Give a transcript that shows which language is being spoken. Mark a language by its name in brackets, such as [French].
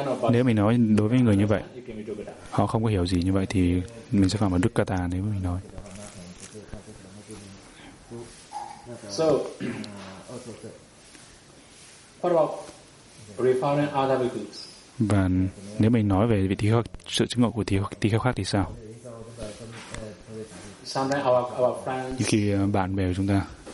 [Vietnamese] Nếu mình nói đối với người như vậy, họ không có hiểu gì như vậy, thì mình sẽ phạm vào Dukkata nếu mình nói. [English] So, what about referring other bhikkhus? [Vietnamese] Và nếu mình nói về vị tỳ kheo, sự chứng ngộ của tỳ kheo khác thì sao? [English] Sometimes our friends, [Vietnamese] như khi bạn bè của chúng ta,